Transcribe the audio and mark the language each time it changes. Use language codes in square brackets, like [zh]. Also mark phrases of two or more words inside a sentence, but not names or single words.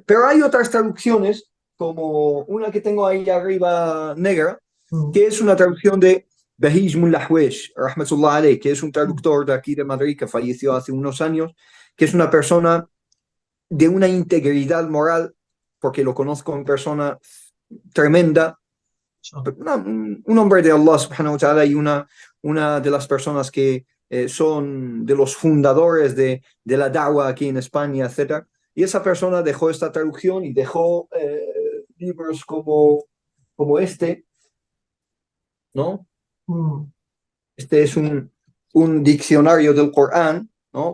[es] Pero hay otras traducciones, como una que tengo ahí arriba negra, que es una traducción de Bahij Mullahwesh, [ar] رحمة الله عليه, [es] que es un traductor de aquí de Madrid que falleció hace unos años, que es una persona de una integridad moral, porque lo conozco en persona tremenda, un hombre de [ar] الله سبحانه وتعالى, [es] y una de las personas que son de los fundadores de la da'wah aquí en España, etc. Y esa persona dejó esta traducción y dejó libros como este, ¿no? Este es un diccionario del Corán, ¿no?